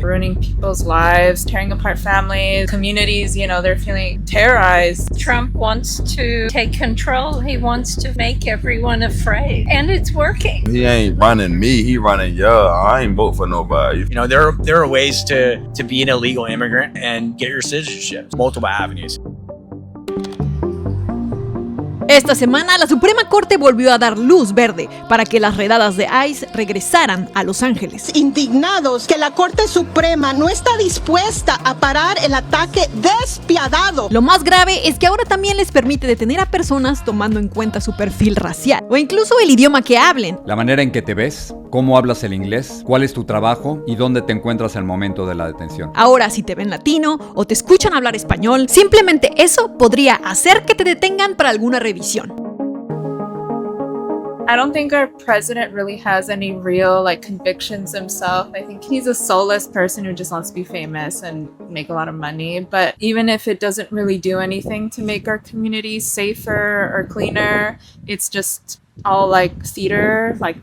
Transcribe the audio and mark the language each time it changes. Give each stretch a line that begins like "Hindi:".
English: Ruining people's lives, tearing apart families, communities, they're feeling terrorized. Trump wants to take control. He wants to make everyone afraid. And it's working. He ain't running me, he running y'all. I ain't vote for nobody. There are ways to be an illegal immigrant and get your citizenship. Multiple avenues.
Spanish: Esta semana, la Suprema Corte volvió a dar luz verde para que las redadas de ICE regresaran a Los Ángeles. Indignados que la Corte Suprema no está dispuesta a parar el ataque despiadado. Lo más grave es que ahora también les permite detener a personas tomando en cuenta su perfil racial o incluso el idioma que hablen. La manera en que te ves, cómo hablas el inglés, cuál es tu trabajo y dónde te encuentras al momento de la detención. Ahora, si te ven latino o te escuchan hablar español, simplemente eso podría hacer que te detengan para alguna revisión.
English: I don't think our president really has any real convictions himself. I think he's a soulless person who just wants to be famous and make a lot of money. But even if it doesn't really do anything to make our communities safer or cleaner, it's just all theater.